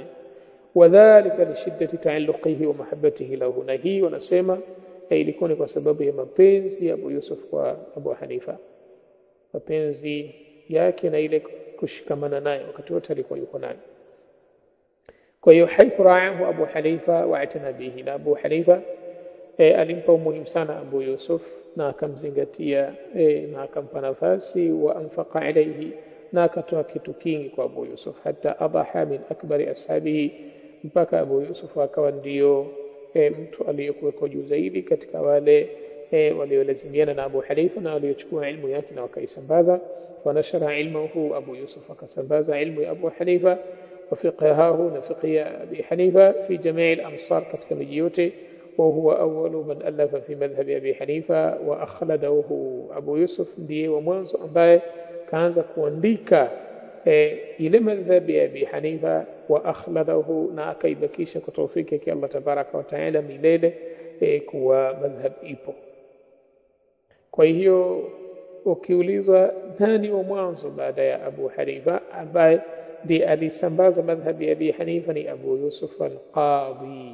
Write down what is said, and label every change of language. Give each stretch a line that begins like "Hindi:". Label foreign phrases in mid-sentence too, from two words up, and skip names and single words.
Arabic: وذلك لشدة تعلقه ومحبته له,
Swahili: na hii wanasema ilikuwa ni kwa sababu ya mapenzi ya Abu Yusuf kwa Abu Hanifa, mapenzi yake na ile kushikamana naye wakati wote alikuwa yuko naye. Kwa hiyo
Arabic: حيث رآه أبو حنيفة واعتنى به,
Swahili: na Abu Hanifa alimpa umuhimu sana Abu Yusuf na akamzingatia na akampa nafasi,
Arabic: وأنفق عليه,
Swahili: na akatoa kitu kingi kwa Abu Yusuf,
Arabic: حتى أضحى من أكبر أصحابه,
Swahili: mpaka Abu Yusuf akawa ndio mtu aliyekuwa juu zaidi katika wale waliolazimiana na Abu Hanifa na waliochukua ilmu yake na wakaisambaza.
Arabic: فنشر علمه,
Swahili: Abu Yusuf akasambaza ilmu ya Abu Hanifa
Arabic: وفقهه,
Swahili: na fiqhi ya Abi Hanifa
Arabic: في جميع الأمصار,
Swahili: katika miji yote.
Arabic: وهو أول من ألف في مذهب أبي حنيفة وأخلده.
Swahili: أبو يوسف ndiye wa mwanzo ambaye kaanza kuandika ile madhhabi ya Abi Hanifa,
Arabic: وأخلده,
Swahili: na akaibakisha kwa tawfiki yake Allah
Arabic: تبارك وتعالى
Swahili: milele kuwa madhhab ipo. Kwa hiyo ukiulizwa nani wa mwanzo baada ya Abu Hanifa ambaye ndiye alisambaza madhhabi ya Abi Hanifa, ni Abu Yusuf al-Qadhi.